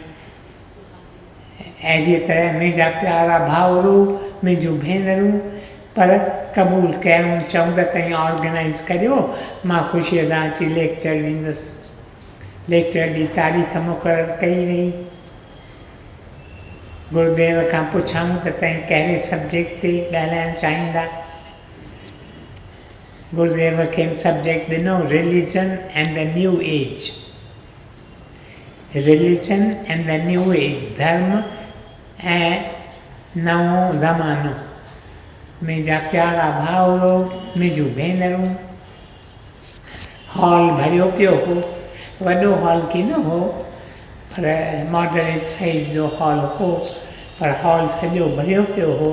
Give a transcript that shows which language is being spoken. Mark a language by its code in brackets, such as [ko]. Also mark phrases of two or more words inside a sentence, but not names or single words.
[sd] अहिड़ी तरह मुंहिंजा प्यारा भाउरो, मुंहिंजूं भेनरूं, पर क़बूल कयूं, चऊं त तव्हां ऑर्गेनाइज़ करियो, मां ख़ुशीअ सां अची लेक्चर ॾींदुसि। लेक्चर जी तारीख़ मुक़ररु कई वई। गुरुदेव खां पुछऊं त तव्हां कहिड़े सब्जेक्ट ते ॻाल्हाइणु चाहींदा। गुरुदेव खे सब्जेक्ट ॾिनो, [en] Religion and the New Age. Religion and the New Age, [sd] धर्म ऐं नओं ज़मानो। मुंहिंजा प्यारा भाउरो, मुंहिंजूं भेनरूं। हॉल भरियो पियो हो, वॾो हॉल की न हो, पर [en] moderate size [sd] जो हॉल हो, पर हॉल सॼो भरियो पियो हो।